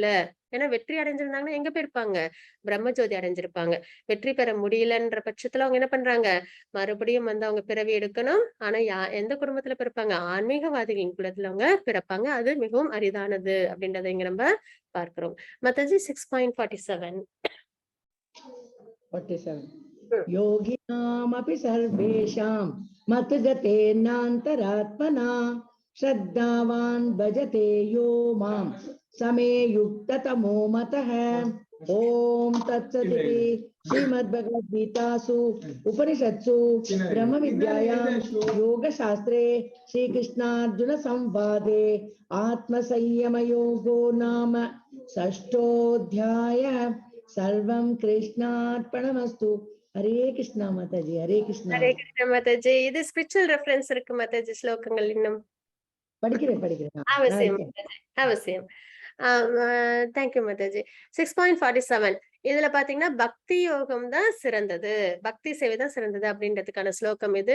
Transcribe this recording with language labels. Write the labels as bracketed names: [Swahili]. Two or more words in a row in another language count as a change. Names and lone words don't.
[Tamil] ஏன்னா வெற்றி அடைஞ்சிருந்தாங்கன்னா எங்க போயிருப்பாங்க, பிரம்மஜோதி அடைஞ்சிருப்பாங்க. வெற்றி பெற முடியலன்ற பட்சத்துல அவங்க என்ன பண்றாங்க, மறுபடியும் வந்து அவங்க பிறவி எடுக்கணும். ஆனா எந்த குடும்பத்துல பிறப்பாங்க, ஆன்மீகவாதிகளின் குலத்துல அவங்க பிறப்பாங்க. அது மிகவும் அரிதானது அப்படின்றத இங்க நம்ம பார்க்கிறோம். மத்தது 6.47. [Sanskrit] योगिनामपि सर्वेषां मतगतेनान्तरात्मना श्रद्धावान् भजते यो मां समे युक्ततमो मतः. ओम तत्सदिति श्रीमद्भगवद्गीतासु उपनिषत्सु ब्रह्मविद्यायां योगशास्त्रे श्रीकृष्णार्जुन संवादे आत्मसंयमयोगो नाम षष्ठोऽध्यायः. सर्वं कृष्णार्पणमस्तु. हरे कृष्णा माताजी. हरे कृष्णा. [Tamil] ஹரே கிருஷ்ண மாதாஜி. இது [English] spiritual reference [Tamil] இருக்கு மாதாஜி ஸ்லோகங்கள் இன்னும் படிக்கிறேன். அவசியம் அவசியம். தேங்க்யூ மாதாஜி. 6.47. இதுல பாத்தீங்கன்னா பக்தி யோகம் தான் சிறந்தது, பக்தி சேவை தான் சிறந்தது அப்படின்றதுக்கான ஸ்லோகம் இது.